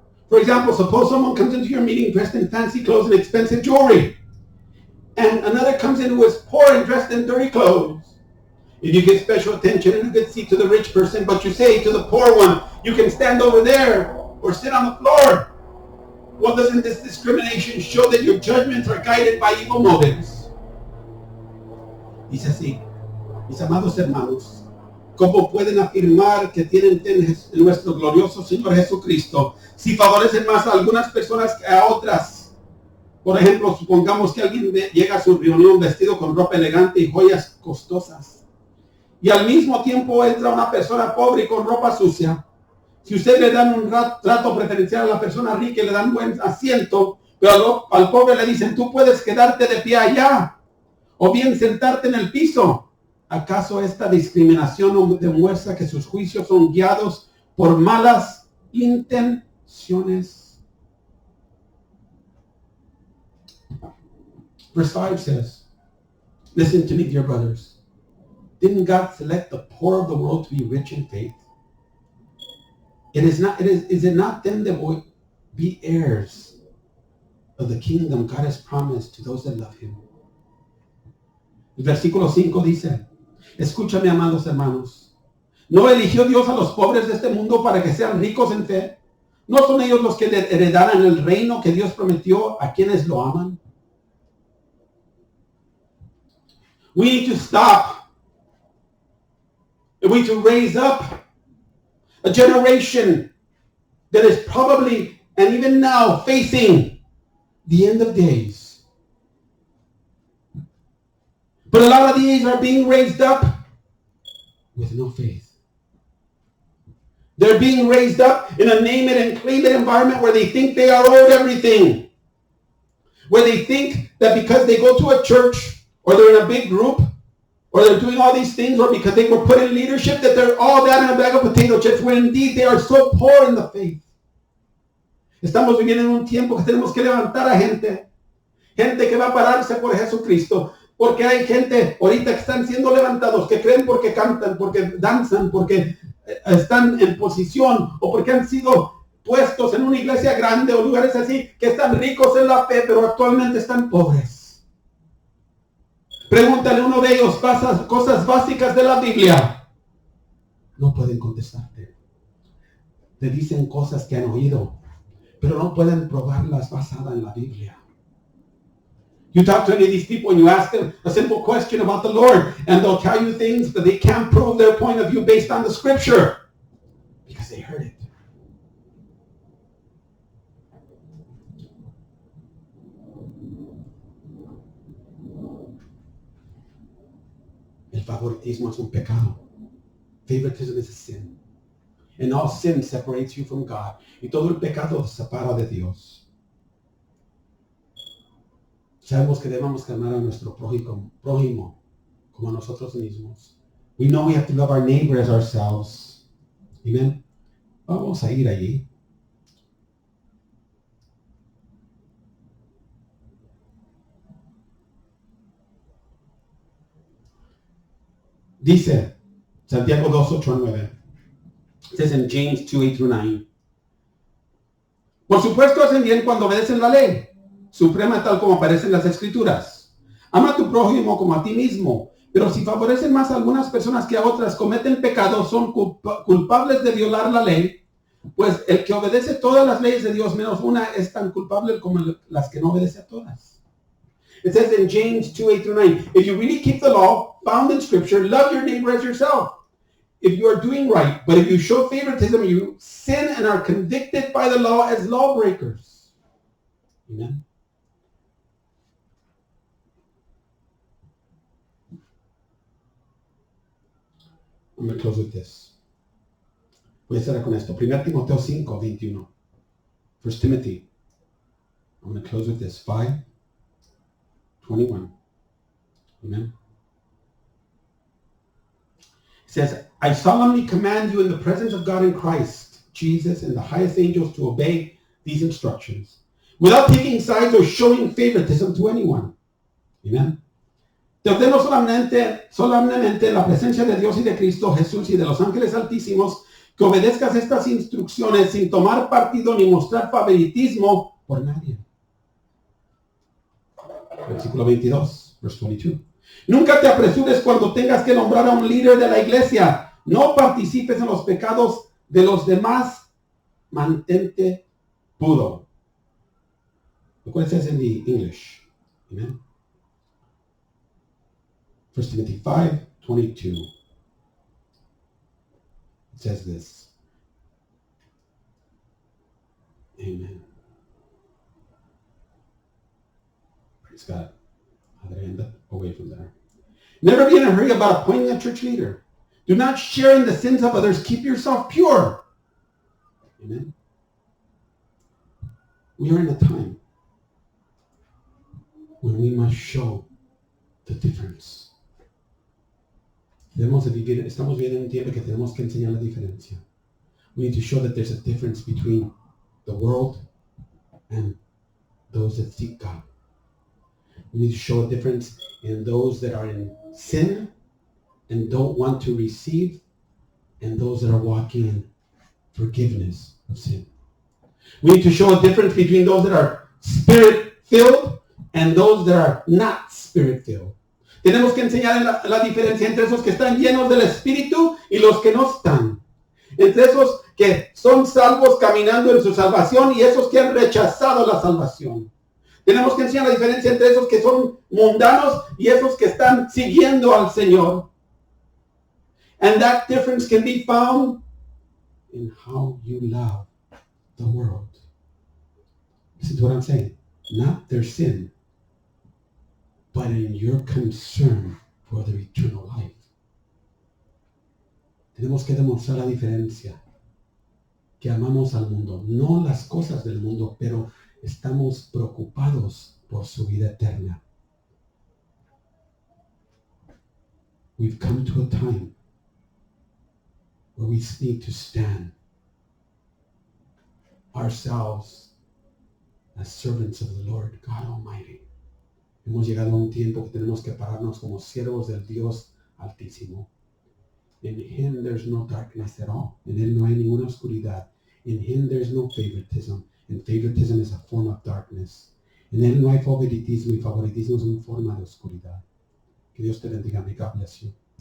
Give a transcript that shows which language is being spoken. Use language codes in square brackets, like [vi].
[en] For example, suppose someone comes into your meeting dressed in fancy clothes and expensive jewelry, and another comes in who is poor and dressed in dirty clothes. If you give special attention and a good seat to the rich person, but you say to the poor one, you can stand over there or sit on the floor, well, doesn't this discrimination show that your judgments are guided by evil motives? [es] Dice así, mis amados hermanos, ¿cómo pueden afirmar que tienen fe en nuestro glorioso Señor Jesucristo si favorecen más a algunas personas que a otras? Por ejemplo, supongamos que alguien llega a su reunión vestido con ropa elegante y joyas costosas, y al mismo tiempo entra una persona pobre y con ropa sucia. Si ustedes le dan un trato preferencial a la persona rica y le dan buen asiento, pero al pobre le dicen, tú puedes quedarte de pie allá, o bien sentarte en el piso, ¿acaso esta discriminación demuestra que sus juicios son guiados por malas intenciones? [en] Verse 5 says, listen to me, dear brothers. Didn't God select the poor of the world to be rich in faith? Is it not them that will be heirs of the kingdom God has promised to those that love him? [es] El versículo 5 dice, escúchame, amados hermanos, ¿no eligió Dios a los pobres de este mundo para que sean ricos en fe? ¿No son ellos los que heredarán el reino que Dios prometió a quienes lo aman? [en] We need to stop. We need to raise up a generation that is probably, and even now, facing the end of days. But a lot of these are being raised up with no faith. They're being raised up in a name it and claim it environment where they think they are owed everything. Where they think that because they go to a church, or they're in a big group, or they're doing all these things, or because they were put in leadership, that they're all that in a bag of potato chips, when indeed they are so poor in the faith. [es] Estamos viviendo en un tiempo que tenemos que levantar a gente que va a pararse por Jesucristo, porque hay gente ahorita que están siendo levantados, que creen porque cantan, porque danzan, porque están en posición, o porque han sido puestos en una iglesia grande o lugares así, que están ricos en la fe, pero actualmente están pobres. Pregúntale a uno de ellos cosas básicas de la Biblia. No pueden contestarte. Te dicen cosas que han oído, pero no pueden probarlas basadas en la Biblia. [en] You talk to any of these people and you ask them a simple question about the Lord, and they'll tell you things, but they can't prove their point of view based on the scripture because they heard it. [es] El favoritismo es un pecado. [en] Favoritism is a sin. And all sin separates you from God. [es] Y todo el pecado te separa de Dios. Sabemos que debemos amar a nuestro prójimo como a nosotros mismos. [en] We know we have to love our neighbor as ourselves. Amen. [es] Vamos a ir allí. Dice Santiago 2, 8 a 9. [en] It says in James 2, 8 through 9. [es] Por supuesto hacen bien cuando obedecen la ley suprema tal como aparece en las escrituras. Ama a tu prójimo como a ti mismo. Pero si favorecen más a algunas personas que a otras, cometen pecados, son culpables de violar la ley. Pues el que obedece todas las leyes de Dios menos una es tan culpable como las que no obedece a todas. [en] It says in James 2, 8 through 9, if you really keep the law found in Scripture, love your neighbor as yourself. If you are doing right, but if you show favoritism, you sin and are convicted by the law as lawbreakers. Amen. I'm going to close with this. [es] Voy a cerrar con esto. [en] 1 Timoteo 5, 21. 1 Timothy. I'm going to close with this. 5, 21. Amen. It says, I solemnly command you in the presence of God in Christ, Jesus, and the highest angels to obey these instructions, without taking sides or showing favoritism to anyone. Amen. [es] Te ordeno solemnemente en la presencia de Dios y de Cristo Jesús y de los ángeles altísimos que obedezcas estas instrucciones sin tomar partido ni mostrar favoritismo por nadie. Versículo 22, [en] verse 22. [es] Nunca te apresures cuando tengas que nombrar a un líder de la iglesia. No participes en los pecados de los demás. Mantente puro. [en] Look what it says in the English. Amen. 1 Timothy 5:22. It says this. Amen. Praise God. How did I end up away from there? Never be in a hurry about appointing a church leader. Do not share in the sins of others. Keep yourself pure. Amen. We are in a time when we must show the difference. [es] Estamos viviendo un tiempo que tenemos que enseñar la diferencia. [en] We need to show that there's a difference between the world and those that seek God. We need to show a difference in those that are in sin and don't want to receive, and those that are walking in forgiveness of sin. We need to show a difference between those that are spirit-filled and those that are not spirit-filled. [es] Tenemos que enseñar la diferencia entre esos que están llenos del Espíritu y los que no están. Entre esos que son salvos caminando en su salvación y esos que han rechazado la salvación. Tenemos que enseñar la diferencia entre esos que son mundanos y esos que están siguiendo al Señor. [en] And that difference can be found in how you love the world. Listen to what I'm saying. Not their sin, but in your concern for their eternal life. [es] Tenemos que demostrar la diferencia. Que amamos al mundo. No las cosas del mundo, pero estamos preocupados por su vida eterna. [en] We've come to a time where we need to stand ourselves as servants of the Lord God Almighty. [es] Hemos llegado a un tiempo que tenemos que pararnos como siervos del Dios Altísimo. [en] In Him there's no darkness at all. [es] En Él no hay ninguna oscuridad. [en] In Him there's no favoritism. And favoritism is a form of darkness. [es] En Él no hay favoritismo y favoritismo es una forma de oscuridad. Que Dios te bendiga. [en] May God bless you.